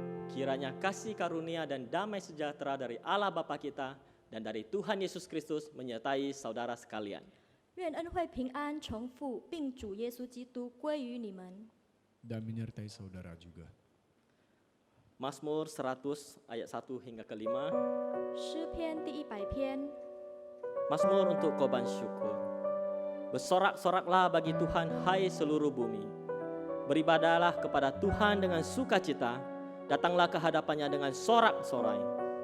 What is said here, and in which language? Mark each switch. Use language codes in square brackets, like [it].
[id] Kiranya kasih karunia dan damai sejahtera dari Allah Bapa kita dan dari Tuhan Yesus Kristus menyertai saudara sekalian. [zh] 愿恩惠平安从父并主耶稣基督归于你们。 [id] dan menyertai saudara juga. Mazmur 100 ayat 1 hingga ke-5. [zh] 诗篇第100篇， [id] Mazmur untuk korban syukur. Bersorak-soraklah bagi Tuhan, hai seluruh bumi. Beribadahlah kepada Tuhan dengan sukacita. Datanglah ke hadapannya dengan sorak-sorai.